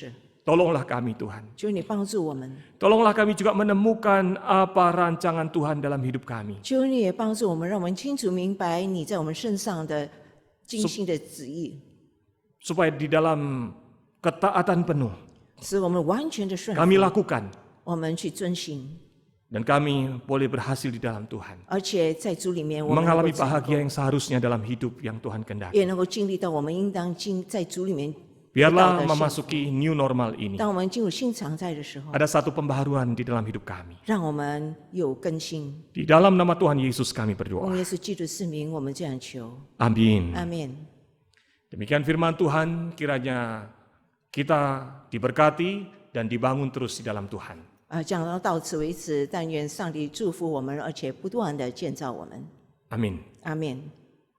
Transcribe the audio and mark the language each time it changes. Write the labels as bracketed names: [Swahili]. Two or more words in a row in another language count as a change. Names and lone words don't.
[Indonesian] Tolonglah kami Tuhan. [Chinese] 求你帮助我们， [Indonesian] Tolonglah kami juga menemukan apa rancangan Tuhan dalam hidup kami. [Chinese] 求你也帮助我们，让我们清楚明白你在我们身上的精心的旨意， [Indonesian] Supaya di dalam ketaatan penuh [Chinese] 使我们完全的顺服， [Indonesian] kami lakukan. [Chinese] 我们去遵行， [Indonesian] Dan kami boleh berhasil di dalam Tuhan. [Chinese] 而且在主里面我们能 [Indonesian] Mengalami [Chinese] 够成 [Indonesian] bahagia [Chinese] 功， [Indonesian] yang seharusnya dalam hidup yang Tuhan kehendaki. [Chinese] 也能够经历到我们应当在主里面得到 [Indonesian] Biarlah [Chinese] 的幸福。 [Indonesian] memasuki [English] new normal [Indonesian] ini. [Chinese] 当我们进入新常态的时候， [Indonesian] Ada satu pembaharuan di dalam hidup kami. [Chinese] 让我们有更新。 [Indonesian] Di dalam nama Tuhan Yesus kami [Chinese] 奉 [Indonesian] berdoa. [Chinese] 耶稣基督圣名，我们这样求， [Indonesian] Amin. [Chinese] 阿门。 [Indonesian] Demikian firman Tuhan, kiranya kita diberkati dan dibangun terus di dalam Tuhan. [Chinese] 讲到此为止，但愿上帝祝福我们，而且不断的建造我们。 [Indonesian] Amin. [Chinese] 阿门。